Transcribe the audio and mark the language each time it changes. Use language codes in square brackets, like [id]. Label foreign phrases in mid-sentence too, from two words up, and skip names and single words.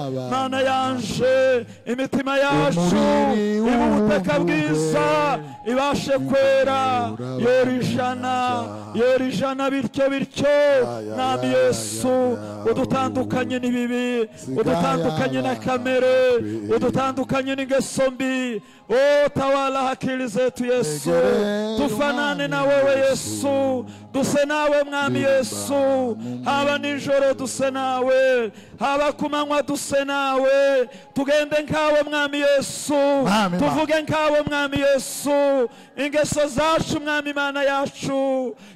[rw] Mana yanje, imitima yacu iba ubutaka bwiza, ibashe kwera, yera ijana bityo bityo. Mwami Yesu, udutandukanye n'ibibi, udutandukanye na kamere, udutandukanye n'ingeso mbi. [sw] Tawala akili zetu Yesu, tufanane na wewe Yesu, [rw] duse nawe mwami Yesu, haba nijoro duse nawe, haba kumanywa duse nawe, tugende nkawe mwami Yesu, tuvuge nkawe mwami Yesu, ingeso zacu mwami Mana yacu